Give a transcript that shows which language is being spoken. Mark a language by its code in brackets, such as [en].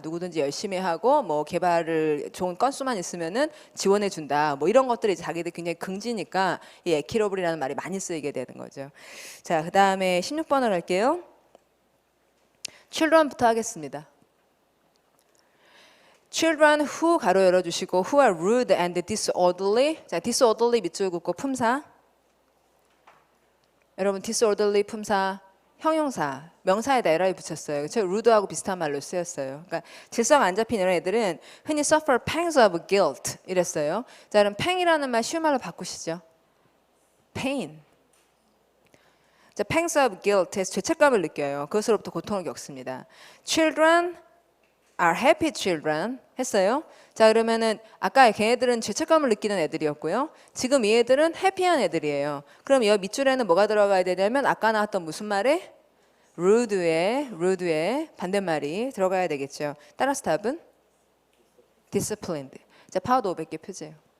[ko] 누구든지 열심히 하고 뭐 개발을 좋은 건수만 있으면은 지원해 준다. 뭐 이런 것들이 자기들 굉장히 긍지니까 이 에큐러블이라는 말이 많이 쓰이게 되는 거죠. 자, 그다음에 16번을 할게요. children부터 하겠습니다. [en] Children who [ko] 가로 열어주시고 [en] who are rude and disorderly. [ko] 자, disorderly 밑줄 긋고 품사. 여러분 disorderly 품사 형용사 명사에다 에러를 붙였어요. 그렇죠? rude하고 비슷한 말로 쓰였어요. 그러니까 질서가 안 잡힌 이런 애들은 흔히 [en] suffer pangs of guilt [ko] 이랬어요. 자, 그럼 pang이라는 말 쉬운 말로 바꾸시죠. pain. 자, pangs of guilt에서 죄책감을 느껴요. 그것으로부터 고통을 겪습니다. [en] Children are happy children [ko] 했어요. 자, 그러면은 아까 걔네들은 죄책감을 느끼는 애들이었고요. 지금 이 애들은 해피한 애들이에요. 그럼 이 밑줄에는 뭐가 들어가야 되냐면 아까 나왔던 무슨 말에 rude의 반대말이 들어가야 되겠죠. 따라서 답은 disciplined. 자, 파워도 500개 표제요.